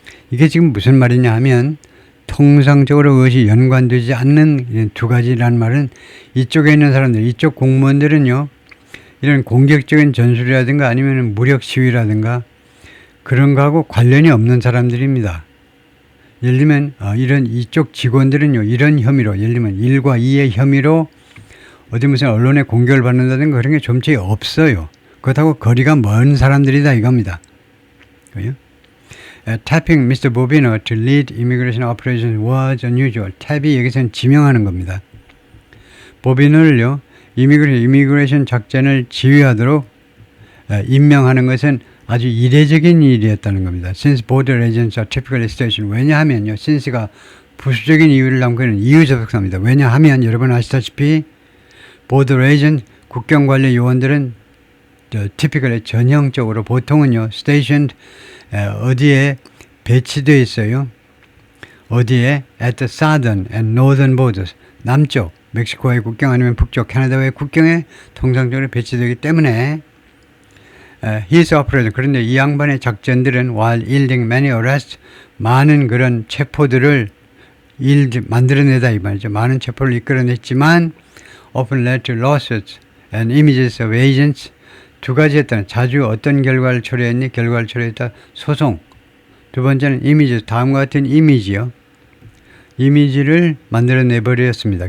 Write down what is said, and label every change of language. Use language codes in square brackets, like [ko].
[ko] 이게 지금 무슨 말이냐 하면 통상적으로 그것이 연관되지 않는 두 가지라는 말은 이쪽에 있는 사람들, 이쪽 공무원들은요, 이런 공격적인 전술이라든가 아니면 무력 시위라든가 그런 거하고 관련이 없는 사람들입니다. 예를 들면 이런 이쪽 직원들은요, 이런 혐의로, 예를 들면 1과 2의 혐의로 어디 무슨 언론에 공격을 받는다든가 그런 게 좀처 없어요. 그렇다고 거리가 먼 사람들이다 이겁니다. 그죠? [en] Tapping Mr. Bobino to lead immigration operations was unusual. [ko] 탭이 여기서는 지명하는 겁니다. 보비노를요, 이미그레이션 작전을 지휘하도록 임명하는 것은 아주 이례적인 일이었다는 겁니다. [en] Since border agents are typically stationed. [ko] 왜냐하면요, since가 부수적인 이유를 담고 있는 이유접속사입니다. 왜냐하면 여러분 아시다시피 border agent, 국경관리 요원들은 typically 전형적으로 보통은요, stationed 어디에 배치되어 있어요. 어디에? [en] At the southern and northern borders. [ko] 남쪽, 멕시코와의 국경 아니면 북쪽, 캐나다와의 국경에 통상적으로 배치되기 때문에 [en] his operation, [ko] 그런데 이 양반의 작전들은 [en] while yielding many arrests, [ko] 많은 그런 체포들을 만들어내다 이 말이죠. 많은 체포를 이끌어냈지만 [en] often led to lawsuits and images of agents. [ko] 두 가지 했다는, 자주 어떤 결과를 초래했니? 결과를 초래했다. 소송. 두 번째는 이미지, 다음과 같은 이미지요. 이미지를 만들어내버렸습니다.